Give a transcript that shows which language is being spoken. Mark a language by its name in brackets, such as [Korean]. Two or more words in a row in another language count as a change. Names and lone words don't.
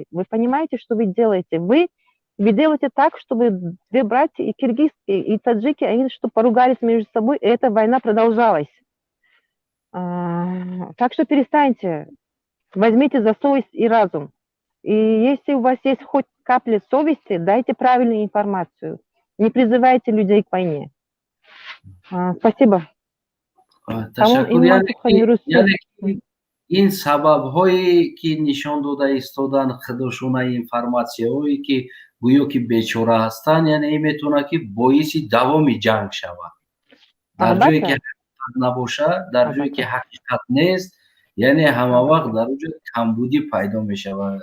[Russian] Вы понимаете, что вы делаете? Вы делаете так, чтобы две братья, и киргизские, и таджики, они что поругались между собой, и эта война продолжалась. Так что перестаньте, возьмите за совесть и разум. И если у вас есть хоть капля совести, дайте правильную информацию. Не призывайте людей к войне. Спасибо. [Tajik] ин сабабҳое ки нишон дода истоданд худошунаи информатсияҳое ки гӯё ки бечора ҳастанд яъне ин метавонад ки боиси давоми ҷанг шавад дар ҷое ки ҳақиқат набошад дар ҷое ки ҳақиқат нест яъне ҳамавақт дар оҷо камбудӣ пайдо мешавад